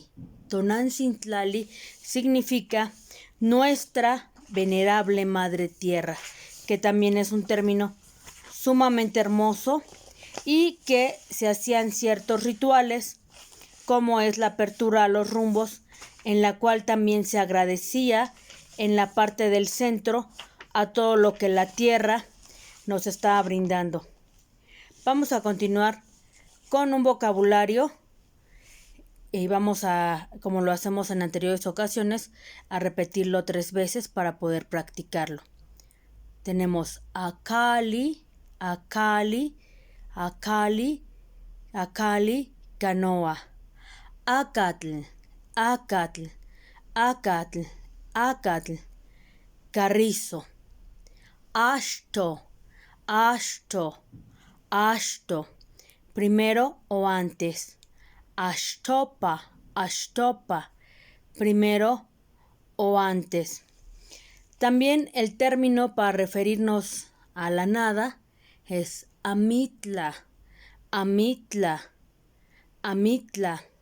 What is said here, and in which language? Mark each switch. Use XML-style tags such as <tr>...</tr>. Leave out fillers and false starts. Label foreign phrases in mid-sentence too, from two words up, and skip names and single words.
<es>Tonancintlali significa nuestra venerable madre tierra, que también es un término sumamente hermoso y que se hacían ciertos rituales, como es la apertura a los rumbos, en la cual también se agradecía en la parte del centro a todo lo que la tierra nos estaba brindando. Vamos a continuar con un vocabulario y vamos a, como lo hacemos en anteriores ocasiones, a repetirlo 3 veces para poder practicarlo.</es> <nah>Tenemos Akali, Akali, Akali, Akali, Canoa. Acatl, Acatl, Acatl, Acatl, Carrizo. Ashto, Ashto, Ashto.</nah> <es>Primero o antes.</es> <nah>Ashtopa, Ashtopa.</nah> <es>Primero o antes. También el término para referirnos a la nada es</es> <nah>Amitla, Amitla, Amitla.</nah>